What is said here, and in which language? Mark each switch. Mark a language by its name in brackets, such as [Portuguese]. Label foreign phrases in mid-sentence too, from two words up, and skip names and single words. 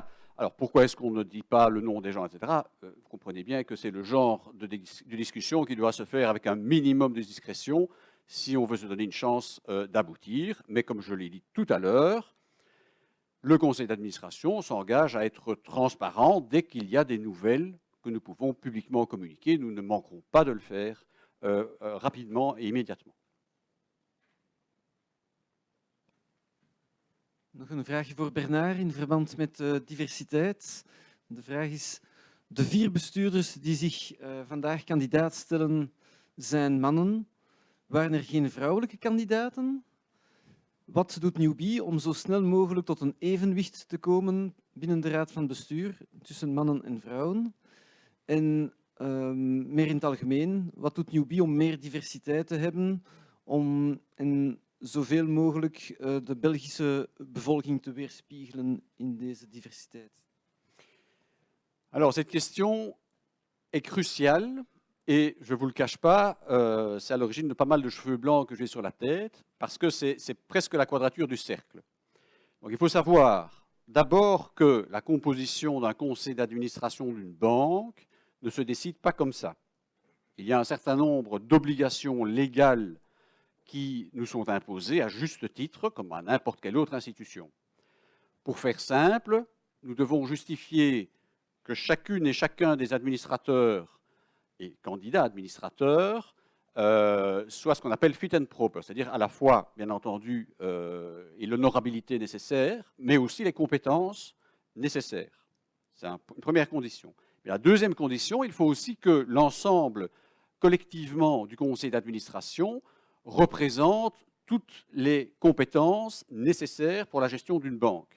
[French] Alors, pourquoi est-ce qu'on ne dit pas le nom des gens, etc. Vous comprenez bien que c'est le genre de discussion qui doit se faire avec un minimum de discrétion si on veut se donner une chance d'aboutir. Mais comme je l'ai dit tout à l'heure, le conseil d'administration s'engage à être transparent dès qu'il y a des nouvelles que nous pouvons publiquement communiquer. Nous ne manquerons pas de le faire rapidement et immédiatement. [Dutch] Nog een vraagje voor Bernard in verband met diversiteit. De vraag is, de 4 bestuurders die zich vandaag kandidaat stellen, zijn mannen. Waren er geen vrouwelijke kandidaten? Wat doet Newbie om zo snel mogelijk tot een evenwicht te komen binnen de raad van bestuur tussen mannen en vrouwen? En meer in het algemeen, wat doet Newbie om meer diversiteit te hebben en zoveel mogelijk de Belgische bevolking te weerspiegelen in deze diversiteit? [French] Alors, cette question est cruciale et je ne vous le cache pas, c'est à l'origine de pas mal de cheveux blancs que j'ai sur la tête parce que c'est presque la quadrature du cercle. Donc, il faut savoir d'abord que la composition d'un conseil d'administration d'une banque ne se décide pas comme ça. Il y a un certain nombre d'obligations légales qui nous sont imposées à juste titre, comme à n'importe quelle autre institution. Pour faire simple, nous devons justifier que chacune et chacun des administrateurs et candidats administrateurs soit ce qu'on appelle [English] fit and proper, [French] c'est-à-dire à la fois, bien entendu, et l'honorabilité nécessaire, mais aussi les compétences nécessaires. C'est une première condition. Mais la deuxième condition, il faut aussi que l'ensemble collectivement du conseil d'administration représente toutes les compétences nécessaires pour la gestion d'une banque.